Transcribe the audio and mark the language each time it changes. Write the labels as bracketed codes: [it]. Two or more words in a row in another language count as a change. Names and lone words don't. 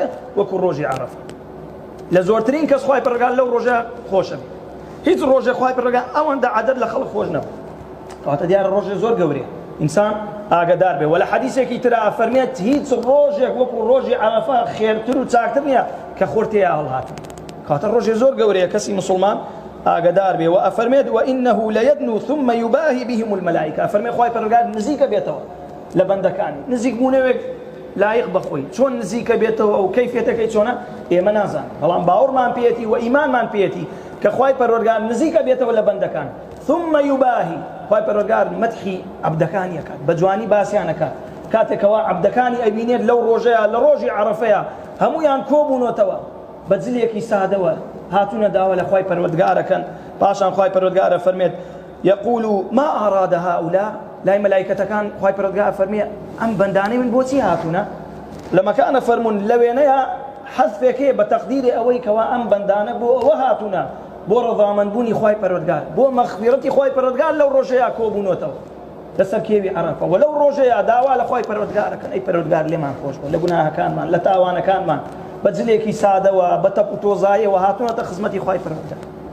[ckb] وەکو ڕۆژی عەرەفە لە زۆرترین کەس خوای پەروەردگار لەو ڕۆژە خۆشە هیچ ڕۆژێ خوای پەروەردگار ئەوەندە عەدەد لە خەڵک خۆش نەبوو کەواتە دیارە ڕۆژێ زۆر گەورەیە ئینسان ئاگادار بێ وە لە حەدیثێکی ترە فەرمێت هیچ ڕۆژێک وەکو ڕۆژی عەرەفە خێرتر و چاکتر نییە کە خۆرتەیە هەڵهاتن کەواتە ڕۆژێ زۆر گەورەیە کەسی مسلمان ئاگادار بێ و ئەفەرمێت [ar] وإنه ليدنو ثم يباهي بهم الملائكة [ckb] ئەفەرمێ خوای پەروەردگار نزیکە بێتەوە لە بەندەکانی نزیک بوونەوەک لایق بەخۆی چۆن نزیکە بێتەوە ئەو کەیفێتەکەی چۆنە ئێمە نازان بەڵام باوەڕمان پێێتی و ئیمانمان پێێتی کە خوای پەروەردگار نزیکە بێتەوە لە بەندەکان [ar] ثم يباهي [ckb] خوای پەروەردگار مەدحی عەبدەکانی ئەکات بە جوانی باسییان ئەکات کاتێکەوە عەبدەکانی ئەبینێت لەو ڕۆژەیە لە ڕۆژی عەرەفەیە هەمویان کۆبوونەتەوە بە جلێکی سادەوە هاتوونە داوە لە خوای پەروەردگارەکەن پاشان خوای پەروەردگارە فەرمێت [ar] يقول ما أراد هؤلاء [ckb] لای مەلایکەتەکان خوای پەروەردگار فەرمێ ئەم بەندانەی من بۆچی هاتوونە لە مەکانە فەرموون لەوێنەیە حەذفێکەیە بە تەقدیری ئەوەی کەوا ئەم بەندانە بۆ ئەوە هاتوونە بۆ ڕەضامەندبوونی خوای پەروەردگار بۆ مەغفیرەتی خوای پەروەردگار لەو ڕۆژەیە کۆبوونەوەتەوە لەسەر کێوی عەرەفە و لەو ڕۆژەیە داوا لە خوای پەروەردگارەکەن ئەی پەروەردگار لێمان خۆش بە لە گوناهەکانمان لە تاوانەکانمان بە جلێکی سادەوە بە تەپ و تۆزاییەوە هاتوونەتە خزمەتی خوای پەروەردگار